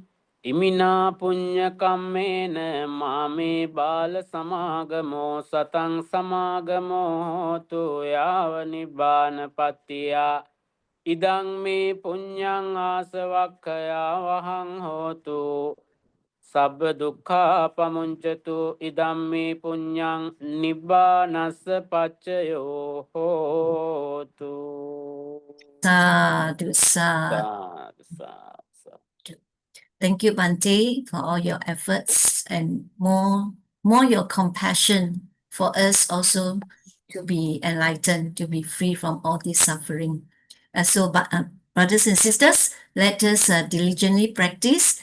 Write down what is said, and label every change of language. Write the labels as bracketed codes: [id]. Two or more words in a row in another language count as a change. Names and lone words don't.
[pi] Imina punya kammena mame bala samagamo satang samagamo hotu yava nibbana pattiya idang me punyang asavakkaya vahang hotu sabba dukkha pamuncatu idam me punyang nibbanassa paccayo hotu. Sadhu, sadhu. Sadhu, sadhu. [en] Thank you, Bante, for all your efforts and more your compassion for us also to be enlightened, to be free from all this suffering. Brothers and sisters, let us diligently practice.